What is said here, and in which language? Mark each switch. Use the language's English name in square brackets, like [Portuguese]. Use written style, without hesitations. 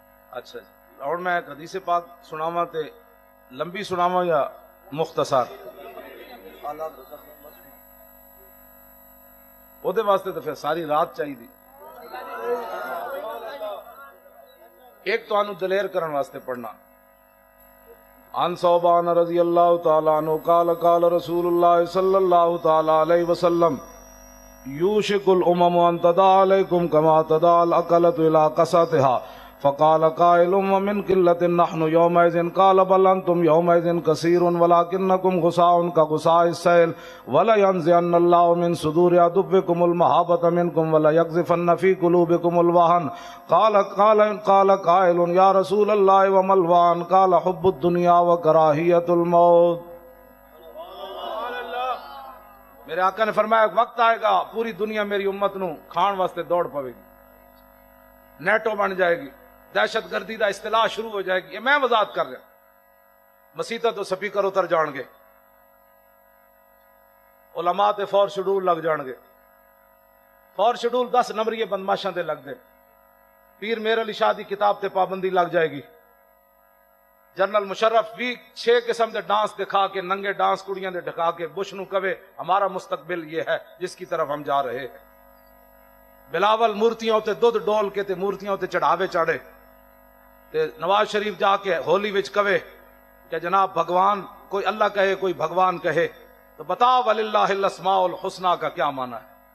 [Punjabi] اچھا جی اور میں ایک حدیث پاک سناواں تے لمبی سناواں یا مختصر او دے واسطے تو پھر ساری رات چاہیے. ایک تو انو دلیر کرن واسطے پڑھنا. [Arabic] عن ثوبان رضی اللہ تعالی عنہ قال قال رسول اللہ صلی اللہ تعالی علیہ وسلم یوشک الامم ان تدع علیکم کما تدع الاکلۃ الی قصاتها فقال قائل ومن قلة نحن يومئذ قال بل انتم يومئذ كثير ولكنكم غثاء كغثاء السيل ولا ينزعن الله من صدور عدوكم المهابة منكم ولا يقذفن في قلوبكم الوهن قال قائل يا رسول الله وما الوهن قال حب الدنيا وكراهية الموت. [Punjabi] میرے آقا نے فرمایا ایک وقت آئے گا پوری دنیا میری امت نو کھان واسطے دوڑ پوے گی نیٹو بن جائے گی دہشت گردی دا اصطلاح شروع ہو جائے گی. یہ میں وضاحت کر رہا مسیطہ تو سپیکر اتر جان گے علماء تے فور شیڈول لگ جان گے. فور شیڈول 10 نمبری بدماشاں دے لگ دے. پیر میر علی شاہ دی کتاب تے پابندی لگ جائے گی. جنرل مشرف بھی 6 قسم دے ڈانس دکھا کے ننگے ڈانس کڑیاں دے ڈھکا کے بش نو کہے [Urdu] ہمارا مستقبل یہ ہے جس کی طرف ہم جا رہے ہیں. [Punjabi] بلاول مورتیاں تے دودھ ڈول کے تے مورتیاں تے چڑھاوے چاڑے تے نواز شریف جا کے ہولی وچ کہے کہ جناب بھگوان کوئی اللہ کہے کوئی بھگوان کہے [Urdu] تو بتاؤ وللہ الاسماء الحسنی کا کیا معنی ہے.